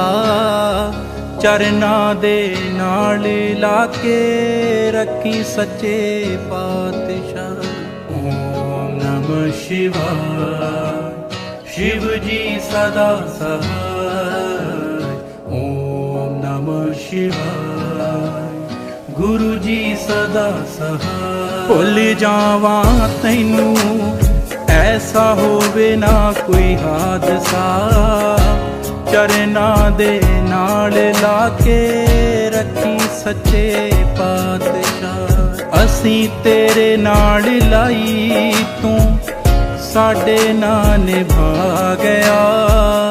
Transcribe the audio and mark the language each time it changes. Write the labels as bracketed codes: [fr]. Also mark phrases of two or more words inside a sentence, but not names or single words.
[pa] ਚਰਨਾਂ ਦੇ ਨਾਲ ਲਾ ਕੇ ਰੱਖੀ ਸੱਚੇ ਪਾਤਸ਼ਾਹ। [hi] ਓਮ ਨਮः शिवाय शिव जी सदा सहाय। ਓਮ ਨਮः शिवाय गुरु जी सदा सहाय। [pa] ਭੁੱਲ ਜਾਵਾਂ ਤੈਨੂੰ ਐਸਾ ਹੋਵੇ ਨਾ ਕੋਈ ਹਾਦਸਾ। ਚਰਨਾਂ ਦੇ ਨਾਲ ਲਾ ਕੇ ਰੱਖੀ ਸੱਚੇ ਪਾਤਸ਼ਾਹ। ਅਸੀਂ ਤੇਰੇ ਨਾਲ ਲਾਈ ਤੂੰ ਸਾਡੇ ਨਾਲ ਨਿਭਾ ਗਿਆ।